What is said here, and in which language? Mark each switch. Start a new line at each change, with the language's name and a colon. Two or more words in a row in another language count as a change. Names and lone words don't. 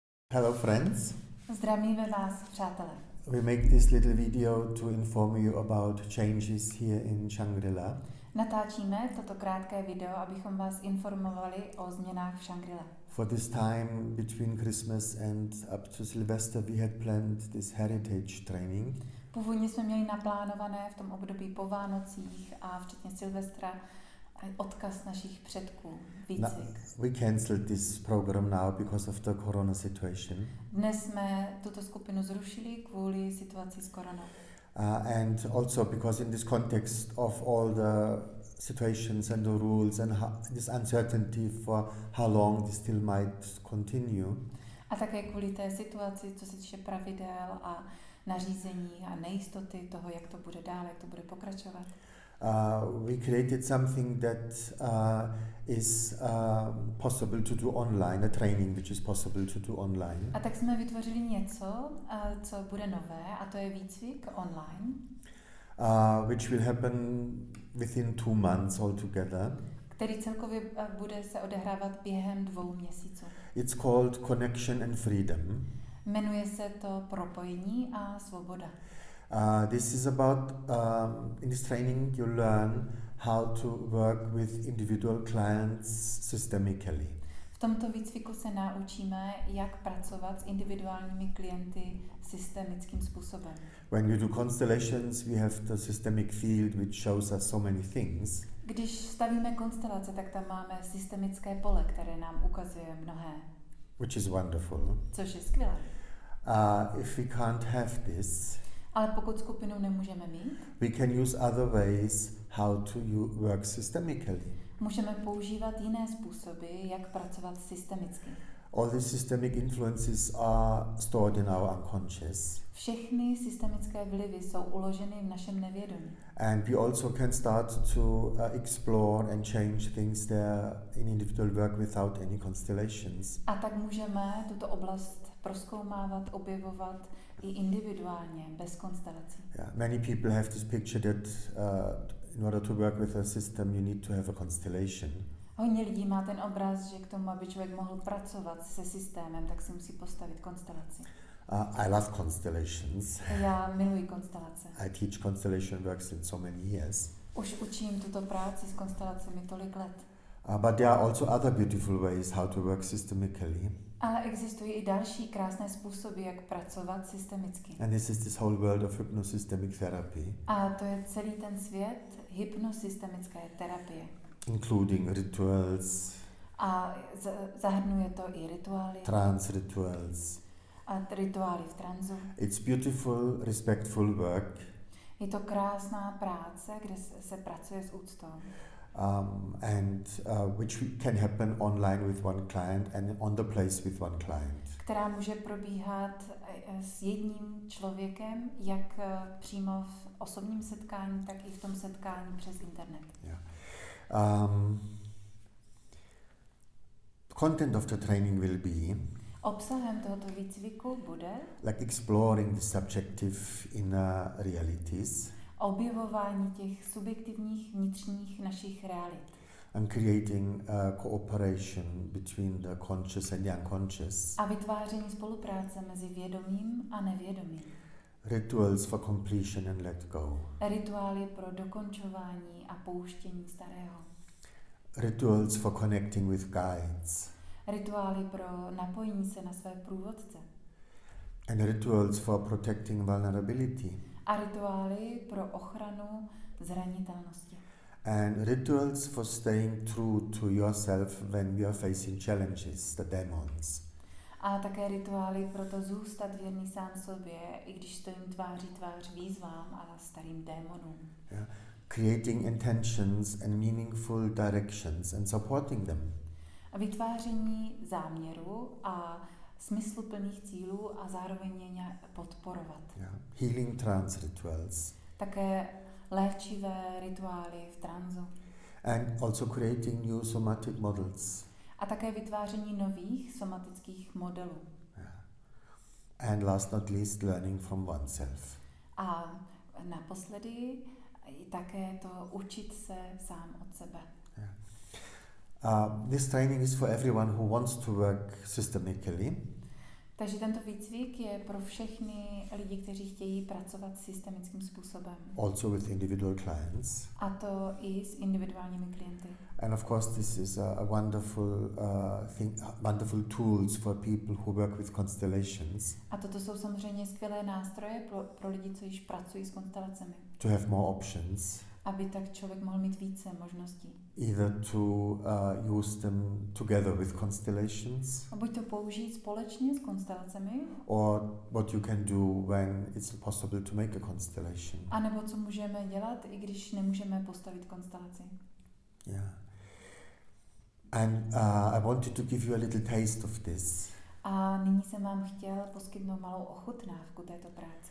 English: Hello friends,
Czech: Zdravíme vás, přátelé.
English: we make this little video to inform you about changes here in Shangrila.
Czech: Natáčíme toto krátké video, abychom vás informovali o změnách v Shangrile.
English: For this time between Christmas and up to Sylvester we had planned this heritage training.
Czech: Původně jsme měli naplánované v tom období po Vánocích a včetně Silvestra odkaz našich předků, výcvik.
English: We cancelled this program now because of the corona situation.
Czech: Dnes jsme tuto skupinu zrušili kvůli situaci s koronou.
English: And also because in this context of all the situations and the rules and this uncertainty for how long this still might continue.
Czech: A také kvůli té situaci, co se týče pravidel a nařízení a nejistoty toho, jak to bude dál, jak to bude pokračovat.
English: We created something that is possible to do online, a training which is possible to do online.
Czech: A tak jsme vytvořili něco, co bude nové, a to je výcvik online.
English: Which will happen within 2 months altogether.
Czech: Který celkově bude se odehrávat během 2 měsíců.
English: It's called Connection and Freedom.
Czech: Jmenuje se to Propojení a svoboda.
English: This is about, in this training you learn how to work with individual clients systemically.
Czech: V tomto výcviku se naučíme, jak pracovat s individuálními klienty systemickým způsobem.
English: When we do constellations, we have the systemic field which shows us so many things.
Czech: Když stavíme konstelace, tak tam máme systemické pole, které nám ukazuje mnohé.
English: Which is wonderful.
Czech: Což je skvělé.
English: If we can't have this,
Czech: ale pokud skupinu nemůžeme mít,
English: we can use other ways how to work systemically.
Czech: Můžeme používat jiné způsoby, jak pracovat systemicky.
English: All these systemic influences are stored in our unconscious.
Czech: Všechny systemické vlivy jsou uloženy v našem nevědomí.
English: And we also can start to explore and change things there in individual work without any constellations.
Czech: A tak můžeme tuto oblast prozkoumávat, objevovat i individuálně, bez konstelací.
English: Yeah, many people have this picture that in order to work with a system you need to have a constellation.
Czech: Hodně lidí má ten obraz, že k tomu, aby člověk mohl pracovat se systémem, tak si musí postavit konstelaci.
English: I love constellations.
Czech: Já miluji konstelace.
English: I teach constellation works in so many years.
Czech: Už učím tuto práci s konstelacemi tolik let.
English: But there are also other beautiful ways how to work systemically.
Czech: Ale existují i další krásné způsoby, jak pracovat systemicky.
English: And this is this whole world of hypno-systemic therapy.
Czech: A to je celý ten svět hypno-systemické terapie.
English: Including rituals.
Czech: A zahrnuje to i rituály.
English: Trance rituals.
Czech: A rituály v tranzu.
English: It's beautiful, respectful work.
Czech: Je to krásná práce, kde se pracuje s úctou.
English: Which can happen online with one client and on the place with one client.
Czech: Která může probíhat s jedním člověkem, jak přímo v osobním setkání, tak i v tom setkání přes internet.
English: Yeah. Content of the training will be
Czech: obsahem tohoto výcviku bude
English: like exploring the subjective inner realities.
Czech: Objevování těch subjektivních vnitřních našich realit.
English: And creating cooperation between the conscious and the unconscious.
Czech: A vytváření spolupráce mezi vědomím a nevědomím.
English: Rituals for completion and let go.
Czech: Rituály pro dokončování a pouštění starého.
English: Rituals for connecting with guides.
Czech: Rituály pro napojení se na své průvodce.
English: And rituals for protecting vulnerability.
Czech: A rituály pro ochranu zranitelnosti.
English: And rituals for staying true to yourself when you are facing challenges, the demons.
Czech: A také rituály pro to zůstat věrný sám sobě, i když stojím tváří tvář výzvám a starým démonům.
English: Yeah. Creating intentions and meaningful directions and supporting them.
Czech: A vytváření záměru a smysluplných cílů a zároveň je nějak podporovat.
English: Yeah. Healing trance rituals.
Czech: Také léčivé rituály v tranzu.
English: And also creating new somatic models.
Czech: A také vytváření nových somatických modelů.
English: Yeah. And last not least, learning from oneself.
Czech: A naposledy také to učit se sám od sebe.
English: Yeah. This training is for everyone who wants to work systemically.
Czech: Takže tento výcvik je pro všechny lidi, kteří chtějí pracovat systemickým způsobem.
English: Also with individual clients.
Czech: A to i s individuálními klienty.
English: And of course, this is a wonderful wonderful tools for people who work with constellations.
Czech: A toto jsou samozřejmě skvělé nástroje pro lidi, co již pracují s konstelacemi.
English: To have more options.
Czech: Aby tak člověk mohl mít více možností.
English: Either to use them together with constellations.
Czech: A buď to použít společně s konstelacemi.
English: Or what you can do when it's possible to make a constellation.
Czech: A nebo co můžeme dělat, i když nemůžeme postavit konstelaci.
English: Yeah. And I wanted to give you a little taste of this.
Czech: A nyní jsem vám chtěl poskytnout malou ochutnávku této práce.